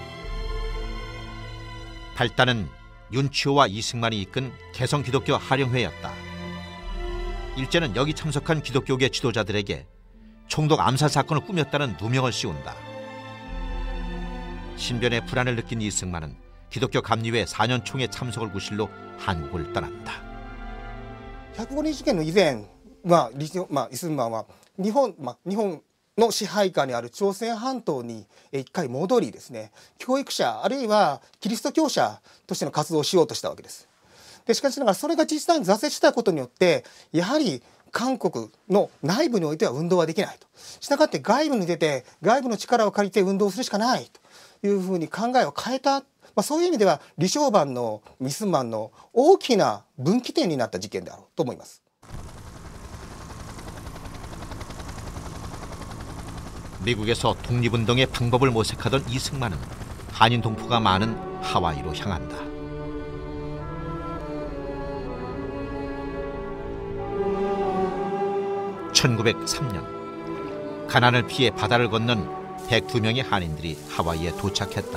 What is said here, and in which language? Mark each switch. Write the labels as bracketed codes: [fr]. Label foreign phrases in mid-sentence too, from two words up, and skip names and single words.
[ko] 발단은 윤치호와 이승만이 이끈 개성기독교 하령회였다. 일제는 여기 참석한 기독교계 지도자들에게 총독 암살 사건을 꾸몄다는 누명을 씌운다. 신변의 불안을 느낀 이승만은 기독교 감리회 4년 총회 참석을 구실로 한국을 떠났다. [ja] 105 日事件の以前、イスンマンは日本の支配下にある朝鮮半島に一回戻りですね、教育者あるいはキリスト教者としての活動をしようとしたわけです。でしかしながらそれが実際に挫折したことによって、やはり韓国の内部においては運動はできないと。したがって外部に出て外部の力を借りて運動するしかないというふうに考えを変えた。そういう意味では李承晩のイスンマンの大きな分岐点になった事件であろうと思います。 [ko] 미국에서 독립운동의 방법을 모색하던 이승만은 한인 동포가 많은 하와이로 향한다. (1903년) 가난을 피해 바다를 건넌 102명의 한인들이 하와이에 도착했다.